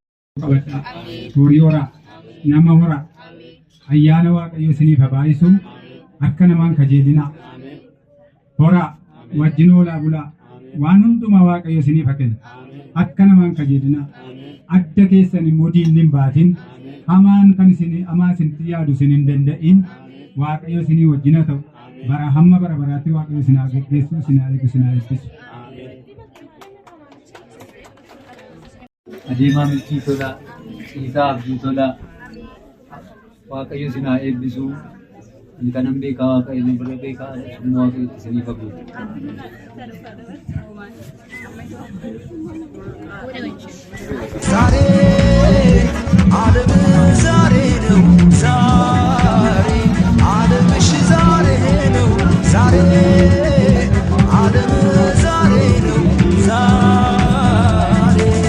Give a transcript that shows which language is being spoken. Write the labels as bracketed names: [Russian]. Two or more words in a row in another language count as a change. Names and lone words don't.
[Oromo] Horii horaa nama horaa ayyaana waaqayyo isiniif habaayisu akka namaan kajeelina hora wajjin oolaa bulaa waan hundumaa waaqayyo isiniif haa kennu akka namaan kajeelina adda keessan immoo diinni hin baatin hamaan kan hamaa isinitti yaadu isin hin danda'in waaqayyo isinii wajjin haa ta'u bara hamma bara baraatti waaqayyo isin haa geggeessu isin haa eegu isin haa eebbisu. Adeemaa milkii tola, Siisaa abduu tola, waaqayyo isin haa eebbisu. Inni kanan beekaa waaqayyo inni bira beekaa immoo waaqayyo isiniif haa guutu. [Amharic] ዛሬ ዓለም ዛሬ ነው ዛሬ ዓለምሽ ዛሬ ነው ዛሬ ዓለም ዛሬ ነው ዛሬ